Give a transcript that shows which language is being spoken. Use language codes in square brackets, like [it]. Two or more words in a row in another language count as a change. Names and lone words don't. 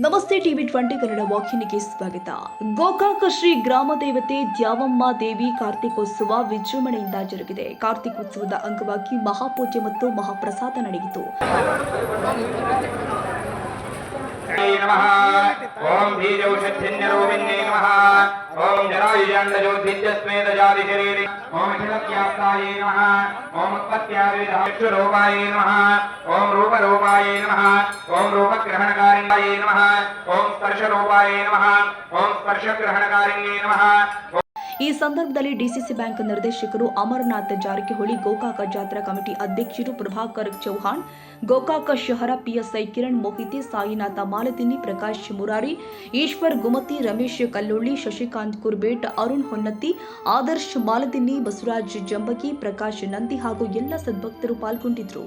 [kn] ನಮಸ್ತೆ ಟಿವಿ 20 ಕನ್ನಡ ವಾಹಿನಿಗೆ ಸ್ವಾಗತ. ಗೋಕಾಕ ಶ್ರೀ ಗ್ರಾಮ ದೇವತೆ ದ್ಯಾವಮ್ಮ ದೇವಿ ಕಾರ್ತಿಕೋತ್ಸವ ವಿಜೃಂಭಣೆಯಿಂದ ಜರುಗಿದೆ. ಕಾರ್ತಿಕೋತ್ಸವದ ಅಂಗವಾಗಿ ಮಹಾಪೂಜೆ ಮತ್ತು ಮಹಾಪ್ರಸಾದ ನಡೆಯಿತು. [sa] ओम बीजौषध्यन्यरूपिण्ये नमः ओम जरायुजाण्डज्योतिर्यस्मेतजातिशरीरे ओम अखिलव्याप्ताये नमः ओम उत्पत्त्यादिविधाक्षरूपाय नमः ओम रूपरूपाय नमः ओम रूपग्रहणकारिण्ये नमः ओम स्पर्शरूपाय नमः ओम स्पर्शग्रहणकारिण्ये नमः. [kn] ಈ ಸಂದರ್ಭದಲ್ಲಿ ಡಿಸಿಸಿ ಬ್ಯಾಂಕ್ ನಿರ್ದೇಶಕರು ಅಮರನಾಥ್ ಜಾರಕಿಹೊಳಿ, ಗೋಕಾಕ ಜಾತ್ರಾ ಕಮಿಟಿ ಅಧ್ಯಕ್ಷರು ಪ್ರಭಾಕರ್ ಚೌಹಾಣ್, ಗೋಕಾಕ ಶಹರ ಪಿಎಸ್ಐ ಕಿರಣ್ ಮೋಹಿತೆ, ಸಾಯಿನಾಥ ಮಾಲತಿನಿ, ಪ್ರಕಾಶ್ ಮುರಾರಿ, ಈಶ್ವರ್ ಗುಮತಿ, ರಮೇಶ್ ಕಲ್ಲೊಳ್ಳಿ, ಶಶಿಕಾಂತ್ ಕುರ್ಬೇಟ್, ಅರುಣ್ ಹೊನ್ನತ್ತಿ, ಆದರ್ಶ್ ಮಾಲತಿನಿ, ಬಸವರಾಜ್ ಜಂಬಗಿ, ಪ್ರಕಾಶ್ ನಂದಿ ಹಾಗೂ ಎಲ್ಲ ಸದ್ಭಕ್ತರು ಪಾಲ್ಗೊಂಡಿದ್ದರು.